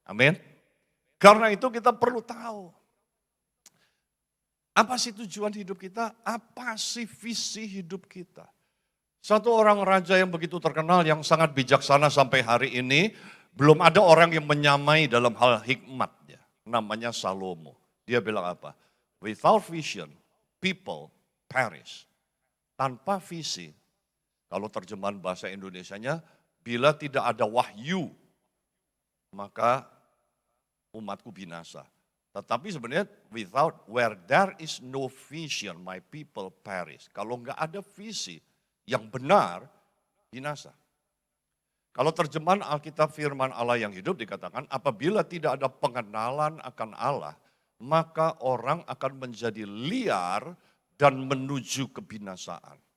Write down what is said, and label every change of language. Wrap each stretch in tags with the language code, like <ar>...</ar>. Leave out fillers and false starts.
<id>Amin. Karena itu kita perlu tahu. Apa sih tujuan hidup kita? Apa sih visi hidup kita? Satu orang raja yang begitu terkenal, yang sangat bijaksana sampai hari ini, belum ada orang yang menyamai dalam hal hikmatnya. Namanya Salomo. Dia bilang apa?</id> <en>Without vision, people perish.</en> <id>Tanpa visi, kalau terjemahan bahasa Indonesianya, bila tidak ada wahyu, maka umatku binasa. Tetapi sebenarnya</id> <en>where there is no vision, my people perish.</en> <id>Kalau nggak ada visi yang benar, binasa. Kalau terjemahan Alkitab firman Allah yang hidup dikatakan, apabila tidak ada pengenalan akan Allah, maka orang akan menjadi liar dan menuju kebinasaan.</id>